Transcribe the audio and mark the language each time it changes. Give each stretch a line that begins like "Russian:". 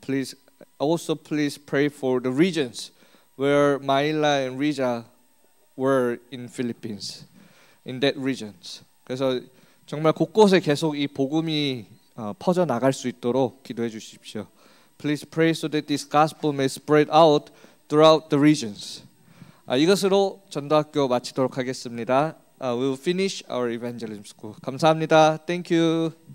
English: Please pray for the regions where Manila and Riza were in Philippines, in that regions.
Korean: 그래서 정말 곳곳에 계속 이 복음이 퍼져 나갈 수 있도록 기도해 주십시오.
English: Please pray so that this gospel may spread out throughout the regions.
Korean: 이것으로 전도학교 마치도록 하겠습니다.
English: We will finish our evangelism school.
Korean: 감사합니다.
English: Thank you.